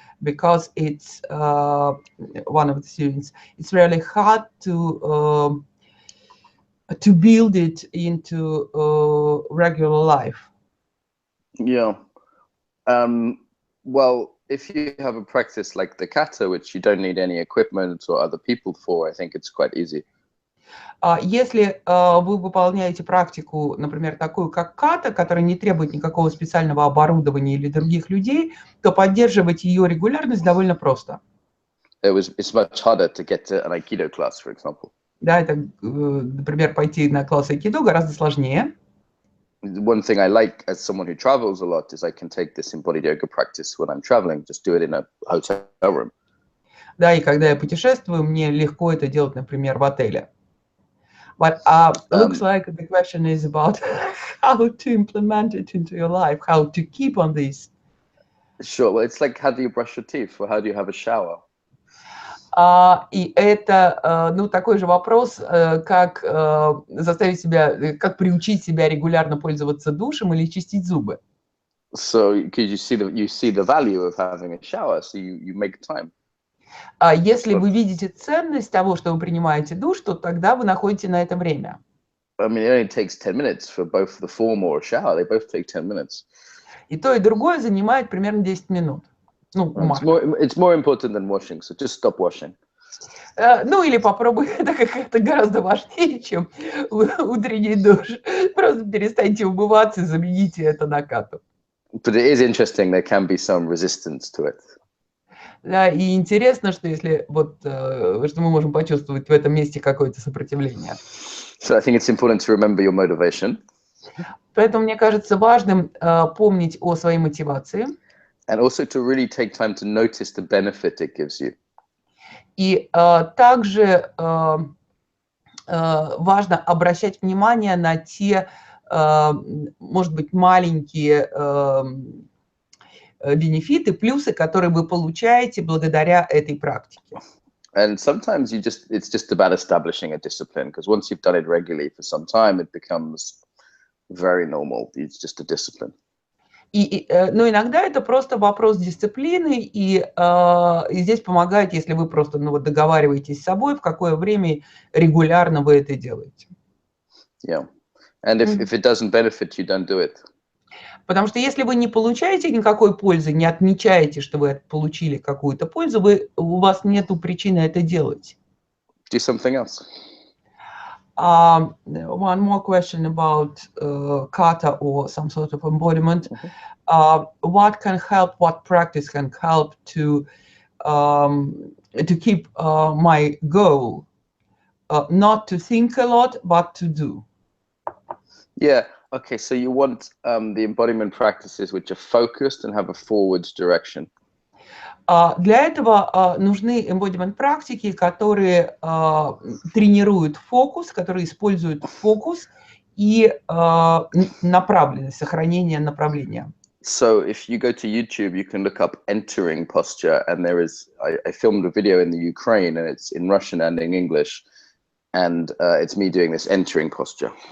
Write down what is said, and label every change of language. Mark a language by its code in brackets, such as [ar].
[en] Because it's one of the students, it's really hard to build it into regular life. Yeah. Well, if you have a practice like the kata, which you don't need any equipment or other people for, I think it's quite easy. [ru] Если вы выполняете практику, например, такую, как ката, которая не требует никакого специального оборудования или других людей, то поддерживать ее регулярность довольно просто. [en] It's much harder to get to an Aikido class, for example. [ru] Да, это, например, пойти на класс айкидо гораздо сложнее. [en] One thing I like as someone who travels a lot is I can take this embodied yoga practice when I'm traveling, just do it in a hotel room. [ru] Да, и когда я путешествую, мне легко это делать, например, в отеле. [en] But looks like the question is about how to implement it into your life, how to keep on this. Sure. Well, it's like, how do you brush your teeth, or how do you have a shower? [ru] И это, ну, такой же вопрос, как заставить себя, как приучить себя регулярно пользоваться душем или чистить зубы. [en] So, because you see the value of having a shower, so you make time. [ru] Если вы видите ценность того, что вы принимаете душ, то тогда вы находите на это время. [en] I mean, it only takes 10 minutes for both the form or a shower. They both take 10 minutes. [ru] И то, и другое занимает примерно 10 минут. Ну, [en] it's more important than washing, so just stop washing. [ru] Ну, или попробуй, это как-то гораздо важнее, чем утренний душ. Просто перестаньте умываться и замените это на кату. [en] But it is interesting, there can be some resistance to it. [ru] Да, и интересно, что если вот, что мы можем почувствовать в этом месте какое-то сопротивление. [en] So I think it's important to remember your motivation. [ru] Поэтому мне кажется важным помнить о своей мотивации. [en] And also to really take time to notice the benefit it gives you. [ru] И также важно обращать внимание на те, может быть, маленькие бенефиты, плюсы, которые вы получаете благодаря этой практике. [en] And sometimes it's just about establishing a discipline, because once you've done it regularly for some time, it becomes very normal. It's just a discipline. [ru] Но иногда это просто вопрос дисциплины, и здесь помогает, если вы просто договариваетесь с собой, в какое время регулярно вы это делаете. [en] Yeah. And if it doesn't benefit you, don't do it. [ru] Потому что если вы не получаете никакой пользы, не отмечаете, что вы получили какую-то пользу, у вас нет причины это делать. [en] Do something else. One more question about kata or some sort of embodiment. What practice can help to keep my goal? Not to think a lot, but to do. Yeah. Okay. So you want the embodiment practices which are focused and have a forward direction. [ru] Для этого нужны embodiment практики, которые тренируют фокус, которые используют фокус и направленность, сохранение направления. [en] So if you go to YouTube, you can look up entering posture, and I filmed a video in the Ukraine, and it's in Russian and in English, and it's me doing this entering posture.